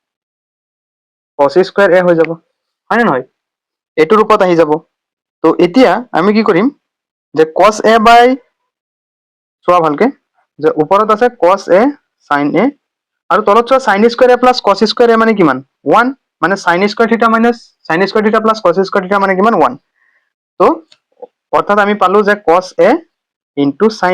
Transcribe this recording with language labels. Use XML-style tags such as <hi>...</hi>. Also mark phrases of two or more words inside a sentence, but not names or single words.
<en>cos square a</en> <as>হৈ যাব হয় নহয় এটো ৰূপত আহি যাব তো এতিয়া আমি কি কৰিম যে cos a বাই চোৱা ভালকে যে ওপৰত আছে</as> <en>cos a sin a</en> <as>আৰু তলত চোৱা</as> <en>sin square a + cos square</en> <as>a মানে কিমান 1 মানে</as> <en>sin square theta minus sin square theta + cos square theta</en> <as>মানে কিমান 1 তো অর্থাৎ আমি পালো যে</as> <en>cos a * sin</en>